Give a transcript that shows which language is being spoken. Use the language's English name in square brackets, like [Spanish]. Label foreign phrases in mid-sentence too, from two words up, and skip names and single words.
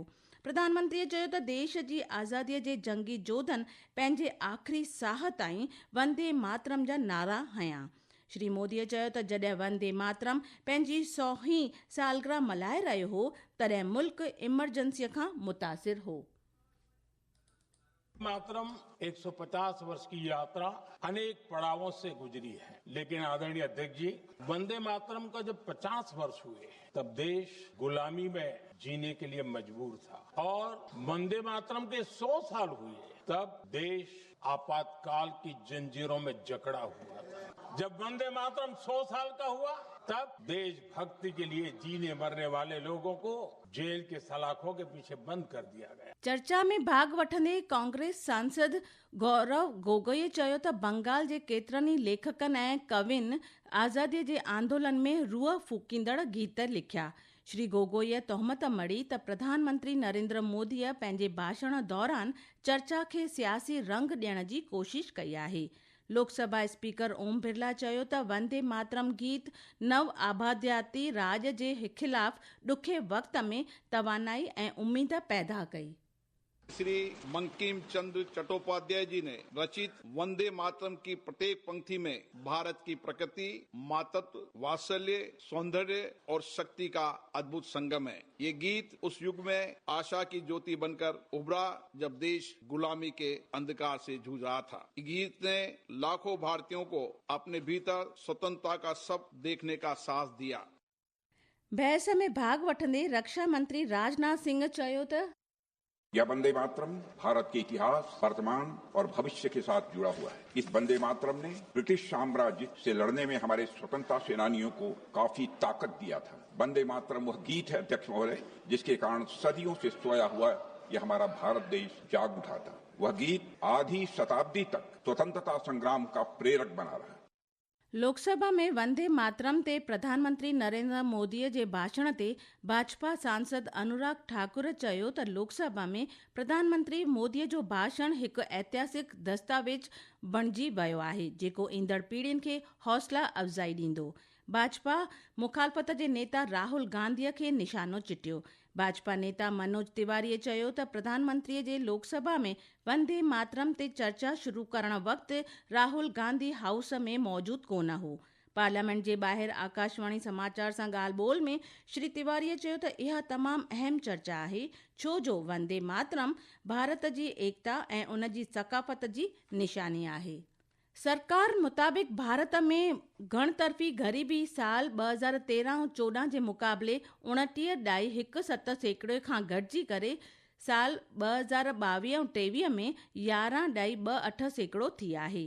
[Sindhi] प्रधानमंत्रीअ चयो त देश जी आज़ादीअ जे जंगी जोधनि पंहिंजे आख़िरी साह ताईं वंदे मातरम जा नारा हंया। श्री मोदीअ चयो त जॾहिं वंदे मातरम पंहिंजी 100हीं सालगिरह मल्हाए रहियो हो तॾहिं मुल्क इमरजेंसीअ खां मुतासिर हो। [Hindi] मातरम 150 वर्ष की यात्रा अनेक पड़ावों से गुजरी है, लेकिन आदरणीय अध्यक्ष जी, वंदे मातरम का जब 50 वर्ष हुए तब देश गुलामी में जीने के लिए मजबूर था और वंदे मातरम के 100 साल हुए तब देश आपातकाल की जंजीरों में जकड़ा हुआ था। जब वंदे मातरम 100 साल का हुआ तब देशभक्ति के लिए जीने मरने वाले लोगों को जेल के सलाखों के पीछे बंद कर दिया गया। [Sindhi] चर्चा में भाग वठंदे कांग्रेस सांसद गौरव गोगोई चयो त बंगाल जे केतिरनि ई लेखकनि ऐं कवियुनि आज़ादीअ जे आंदोलन में रूह फूकींदड़ गीत लिखिया। श्री गोगोईअ तोहमत मड़ी त प्रधानमंत्री नरेंद्र मोदीअ पंहिंजे भाषण दौरान चर्चा खे सियासी रंग ॾियण जी कोशिश कई आहे। लोकसभा स्पीकर ओम बिरला चयो त वंदे मातरम गीत नव आबादियाती राज जे खिलाफ़ ॾुखे वक़्त में तवानाई ऐं उम्मीद पैदा कई। [Hindi] श्री बंकिम चंद्र चट्टोपाध्याय जी ने रचित वंदे मातरम की प्रत्येक पंक्ति में भारत की प्रकृति, मातृत्व, वात्सल्य, सौंदर्य और शक्ति का अद्भुत संगम है। ये गीत उस युग में आशा की ज्योति बनकर उभरा जब देश गुलामी के अंधकार से जूझ रहा था। ये गीत ने लाखों भारतीयों को अपने भीतर स्वतंत्रता का सपना देखने का साहस दिया। [Sindhi] बहस में भाग वठंदे रक्षा मंत्री राजनाथ सिंह चयो त [Hindi] यह वंदे मातरम भारत के इतिहास, वर्तमान और भविष्य के साथ जुड़ा हुआ है। इस वंदे मातरम ने ब्रिटिश साम्राज्य से लड़ने में हमारे स्वतंत्रता सेनानियों को काफी ताकत दिया था। वंदे मातरम वह गीत है अध्यक्ष महोदय जिसके कारण सदियों से सोया हुआ यह हमारा भारत देश जाग उठा था। वह गीत आधी शताब्दी तक स्वतंत्रता संग्राम का प्रेरक बना रहा। [Sindhi] लोकसभा में वंदे मातरम ते प्रधानमंत्री नरेंद्र मोदीअ जे भाषण ते भाजपा सांसद अनुराग ठाकुर चयो त लोकसभा में प्रधानमंत्री मोदीअ जो भाषण हिकु ऐतिहासिक दस्तावेज बणिजी वियो आहे जेको ईंदड़ पीढ़ियुनि खे हौसला अफ़ज़ाई ॾींदो। भाजपा मुखालफ़त जे नेता राहुल गांधीअ खे निशानो चिटियो। भाजपा नेता मनोज तिवारीअ चयो त प्रधानमंत्रीअ जे लोकसभा में वंदे मातरम ते चर्चा शुरू करण वक़्तु राहुल गांधी हाउस में मौजूदु कोन हो। पार्लियामेंट जे ॿाहिरि आकाशवाणी समाचार सां ॻाल्हि ॿोल में श्री तिवारीअ चयो त इहा तमामु अहम चर्चा आहे छो जो वंदे मातरम भारत जी एकता ऐं उन जी सक़ाफ़त जी निशानी आहे। सरकार मुताबिक़ भारत में घणतरफ़ी ग़रीबी साल 2013-14 जे मुक़ाबले 29.17% खां घटिजी करे साल 2022-23 में 11.28% थी आहे।